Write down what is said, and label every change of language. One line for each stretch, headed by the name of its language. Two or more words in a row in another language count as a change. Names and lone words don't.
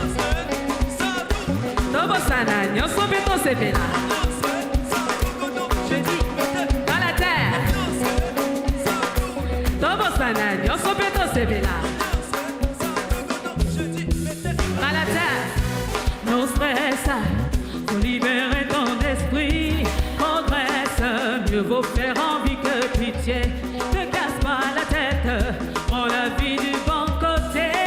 Kituba (Democratic Republic of Congo): Tobo sana, nyonso beto sepela.
French: Je dis, voilà terre.
Kituba (Democratic Republic of Congo): Tobo sana, nyonso beto sepela.
French: Voilà terre. Non stress, faut libérer ton esprit. Progresse, mieux vaut faire envie que pitié. Ne casse pas la tête, prends la vie du bon côté.